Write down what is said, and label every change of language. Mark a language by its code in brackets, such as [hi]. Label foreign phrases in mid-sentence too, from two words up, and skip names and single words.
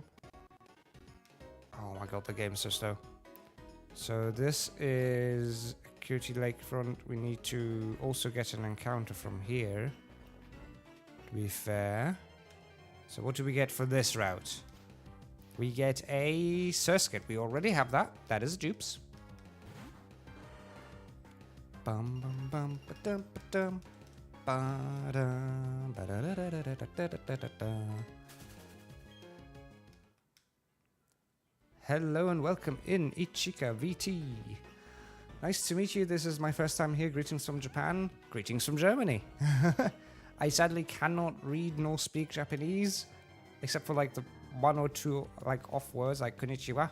[en] Oh my god, the game is so slow. So this is Acuity Lakefront. We need to also get an encounter from here, to be fair. So what do we get for this route? We get a Surskit. We already have that. That is dupes. Bum bum bum ba-dum ba-dum. Ba-dum ba-da-da-da-da-da-da-da-da. Hello and welcome in, Ichika VT. Nice to meet you. This is my first time here. Greetings from Japan. Greetings from Germany. I sadly cannot read nor speak Japanese, except for like the one or two like off words like konnichiwa.